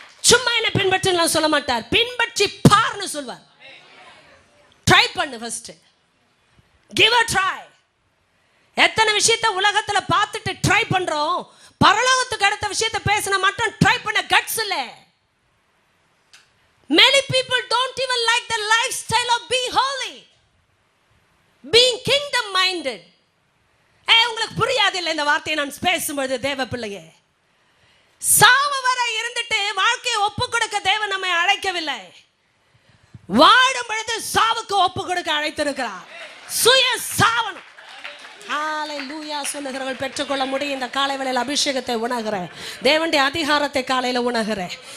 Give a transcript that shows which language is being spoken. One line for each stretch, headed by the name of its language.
Tamil: சும்மா என்ன பின்பற்றலாம் சொல்ல மாட்டார், பின்பற்றி பாருன்னு சொல்வார். ட்ரை பண்ணு ஃபர்ஸ்ட்,
English: Give a try.
Tamil: எத்தனை விஷயத்தை உலகத்துல பார்த்துட்டு ட்ரை பண்றோம், பரலோகத்துக்கு அடுத்த விஷயத்தை பேசினா மட்டும் ட்ரை பண்ண கட்ஸ் இல்ல.
English: Many people don't even like the lifestyle of being holy, being kingdom minded.
Tamil: உங்களுக்கு புரியாது இல்லை இந்த வார்த்தையை நான் பேசும்போது? தேவ பிள்ளையே, சாவு வரை இருந்துட்டு வாழ்க்கையை ஒப்பு கொடுக்க தேவன் நம்மை அழைக்கவில்லை. வாடும் பொழுது சாவுக்கு ஒப்பு கொடுக்க அழைத்திருக்கிறார். சுய சாவனம். ஹல்லேலூயா சொல்லுகிறவர்கள் பெற்றுக்கொள்ள முடியும். இந்த காலை வேளையில் அபிஷேகத்தை உணர்கிறேன், தேவனுடைய அதிகாரத்தை காலையில் உணர்கிறேன்.